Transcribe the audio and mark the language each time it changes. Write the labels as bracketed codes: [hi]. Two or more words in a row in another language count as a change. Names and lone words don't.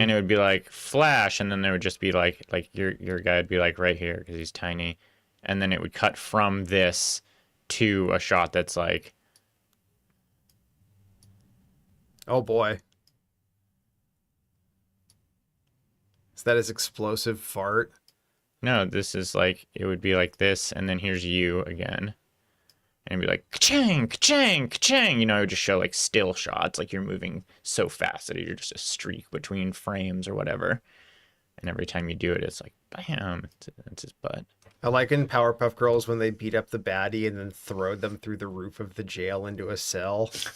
[en] and it would be like flash, and then there would just be like your guy would be like right here because he's tiny, and then it would cut from this to a shot that's like, Oh, boy. Is that his explosive fart? no, this is like, it would be like this, and then here's you again. And it'd be like, ka-chang, ka-chang, ka-chang. You know, it would just show like still shots, like you're moving so fast that you're just a streak between frames or whatever. And every time you do it, it's like, bam, it's his butt. I like in Powerpuff Girls when they beat up the baddie and then throw them through the roof of the jail into a cell.